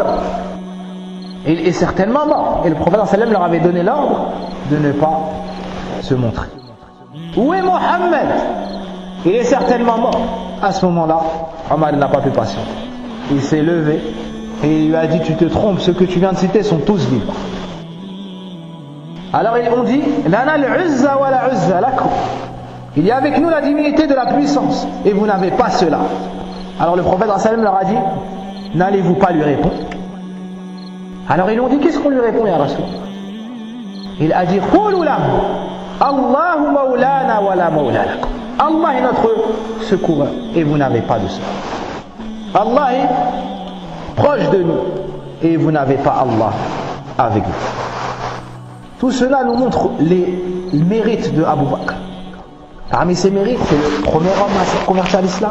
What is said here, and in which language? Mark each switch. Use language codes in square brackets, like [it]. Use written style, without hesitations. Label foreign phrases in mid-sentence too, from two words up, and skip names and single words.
[fr] Il est certainement mort. Et le prophète sallam leur avait donné l'ordre de ne pas se montrer. Où est Mohammed? Il est certainement mort. À ce moment-là, Omar n'a pas pu patienter. Il s'est levé et il lui a dit: tu te trompes, ceux que tu viens de citer sont tous vivants. Alors ils ont dit: [ar] لنا العزى ولا عزى لكم. [fr] Il y a avec nous la divinité de la puissance et vous n'avez pas cela. Alors le prophète sallam leur a dit: n'allez-vous pas lui répondre? Alors ils ont dit: qu'est-ce qu'on lui répond, [ar] يا رسول? [fr] Il a dit: [ar] قولوا له الله مولانا ولا مولى لكم. [fr] Allah est notre secoureur et vous n'avez pas de cela. Allah est proche de nous et vous n'avez pas Allah avec vous. Tout cela nous montre les mérites de Abu Bakr. Parmi ses mérites, c'est le premier homme à se convertir à l'islam.